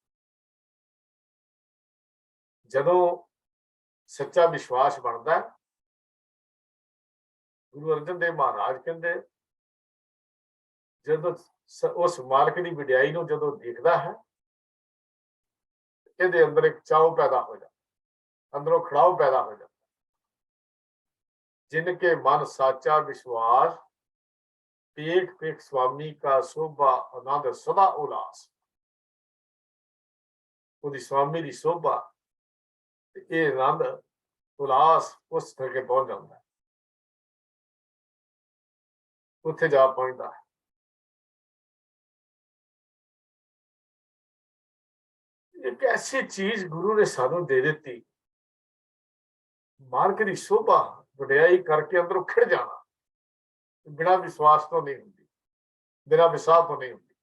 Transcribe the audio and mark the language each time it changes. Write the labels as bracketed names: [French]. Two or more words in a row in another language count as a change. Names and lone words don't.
[Punjabi] ਜਦੋਂ ਸੱਚਾ ਵਿਸ਼ਵਾਸ ਬਣਦਾ, ਗੁਰੂ ਅਰਜਨ ਦੇਵ ਮਹਾਰਾਜ ਕਹਿੰਦੇ, ਜਦੋਂ ਉਸ ਮਾਲਕ ਦੀ ਵਡਿਆਈ ਨੂੰ ਜਦੋਂ ਦੇਖਦਾ ਹੈ, ਇਹਦੇ ਅੰਦਰ ਇੱਕ ਚਾਉ ਪੈਦਾ ਹੋ ਜਾਂਦਾ, ਅੰਦਰੋਂ ਖੜਾਓ ਪੈਦਾ ਹੋ ਜਾਂਦਾ। ਜਿਨਕੇ ਮਨ ਸਾਚਾ ਵਿਸ਼ਵਾਸ, ਪੇਖ ਪੇਖ ਸੁਆਮੀ ਕਾ ਸ਼ੋਭਾ ਆਨੰਦ ਸਦਾ ਉਲਾਸ। ਉਹਦੀ स्वामी ਦੀ शोभा ਇਹ ਆਨੰਦ ਉਲਾਸ ਉਸ ਤੱਕ ਪਹੁੰਚ ਜਾਂਦਾ ਹੈ, ਉੱਥੇ ਜਾ ਪਹੁੰਚਦਾ ਹੈ। ਇੱਕ ਐਸੀ ਚੀਜ਼ ਗੁਰੂ ਨੇ ਸਾਨੂੰ ਦੇ ਦਿੱਤੀ, ਮਾਲਕ ਦੀ ਸ਼ੋਭਾ ਵਡਿਆਈ ਕਰਕੇ ਅੰਦਰੋਂ ਖਿੜ ਜਾਣਾ, ਬਿਨਾਂ ਵਿਸ਼ਵਾਸ ਤੋਂ ਨਹੀਂ ਹੁੰਦੀ, ਬਿਨਾਂ ਵਿਸਾਹ ਤੋਂ ਨਹੀਂ ਹੁੰਦੀ।